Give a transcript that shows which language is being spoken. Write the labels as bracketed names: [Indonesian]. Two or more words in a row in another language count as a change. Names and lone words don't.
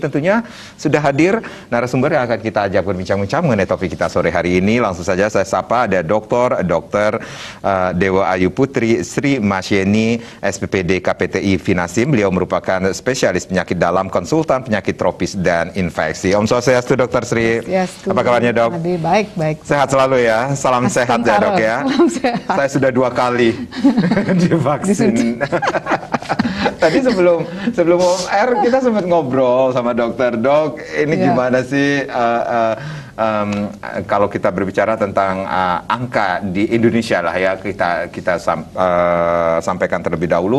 [Indonesian] Tentunya sudah hadir narasumber yang akan kita ajak berbincang-bincang mengenai topik kita sore hari ini. Langsung saja saya sapa, ada Dr. Dewa Ayu Putri Sri Masyeni, SPPD KPTI Finasim. Beliau merupakan spesialis penyakit dalam, konsultan penyakit tropis dan infeksi. [Balinese] Om Swastiastu, Dr. Sri. Swastiastu. [Indonesian] Apa kabarnya, Dok? Baik, baik. Sehat selalu ya. Salam sehat ya, Dok ya. Saya sudah 2 kali divaksin. Tadi sebelum [English] on air [Indonesian] kita sempat ngobrol sama dokter. Dok, ini gimana sih kalau kita berbicara tentang angka di Indonesia lah ya, kita sampaikan terlebih dahulu.